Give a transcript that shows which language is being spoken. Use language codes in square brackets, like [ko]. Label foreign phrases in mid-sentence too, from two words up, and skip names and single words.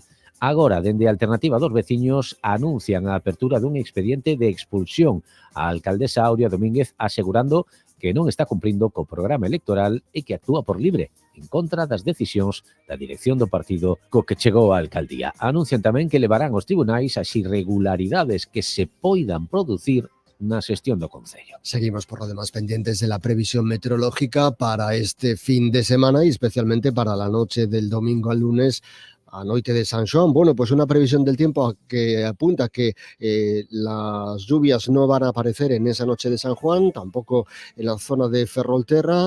[gl] Agora, dende a Alternativa Dos Veciños, anuncian a apertura dun expediente de expulsión á alcaldesa Aurea Domínguez, asegurando que non está cumprindo co programa electoral e que actúa por libre, en contra das decisións da dirección do partido co que chegou á alcaldía. Anuncian tamén que levarán aos tribunais as irregularidades que se poidan producir na xestión do Concello. [es] Seguimos por lo demás pendientes de la previsión meteorológica para este fin de semana y especialmente para la noche del domingo al lunes, [gl] a noite de San Xoán. [es] Bueno, pues una previsión del tiempo que apunta que las lluvias no van a aparecer en esa noche de San Juan, tampoco en la zona de Ferrolterra.